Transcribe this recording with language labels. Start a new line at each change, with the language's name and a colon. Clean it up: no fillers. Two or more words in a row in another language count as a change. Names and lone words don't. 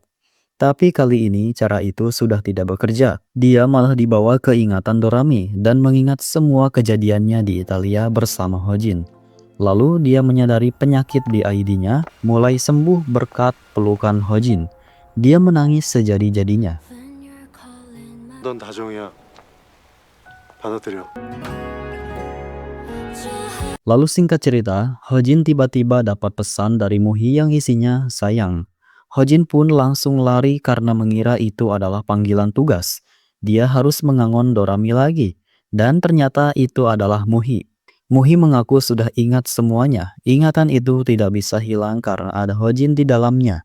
Indonesian: Tapi kali ini cara itu sudah tidak bekerja. Dia malah dibawa ke ingatan Dorami dan mengingat semua kejadiannya di Italia bersama Hojin. Lalu dia menyadari penyakit di ID-nya mulai sembuh berkat pelukan Hojin. Dia menangis sejadi-jadinya.
Korean: 넌 다정이야. 받아들여.
Indonesian: Lalu singkat cerita, Hojin tiba-tiba dapat pesan dari Muhi yang isinya sayang. Hojin pun langsung lari karena mengira itu adalah panggilan tugas. Dia harus mengangon Dorami lagi. Dan ternyata itu adalah Muhi. Muhi mengaku sudah ingat semuanya. Ingatan itu tidak bisa hilang karena ada Hojin di dalamnya.